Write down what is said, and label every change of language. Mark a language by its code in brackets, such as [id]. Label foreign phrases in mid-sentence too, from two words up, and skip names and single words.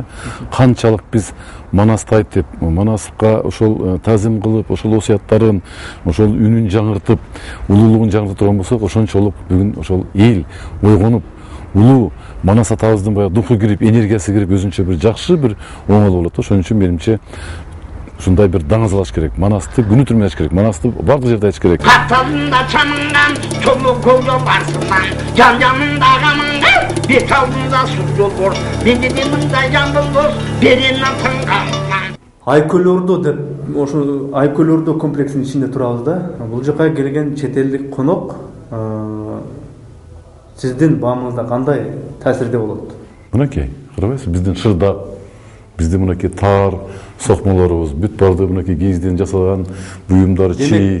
[ky] Канчалык биз Манасты айтып, Манаска ошол тазим кылып, ошол осуяттарын, ошол үнүн жаңыртып, улуулугун жаңыртып турган болсок, ошончолук бүгүн ошол эл ойгонуп, улуу Манас атабыздын баягы духу кирип, энергиясы кирип, өзүнчө бир жакшы бир оңол болот. Ошон үчүн менимче ушундай бир даңазалаш керек. Манасты күнү түнү айтыш керек. Манасты бардык жерде айтыш керек. Каталында чамынган чоңук жол барсынан, жан-жанында камынган, бет алдында су жол бор. Менде де мындай жан болбос, беренен тыңганман. Айкөл Ордо деп, ошо Айкөл Ордо комплексинин ичинде турабыз да. Бул жака келген чет элдик конок сиздин баамыңызда кандай таасирде болот? Мынакей, карабайсыз, биздин шырдак, биздин мынакей таар сокмолорубуз, бүт барды мынакей кийизден жасалган буюмдар, чий.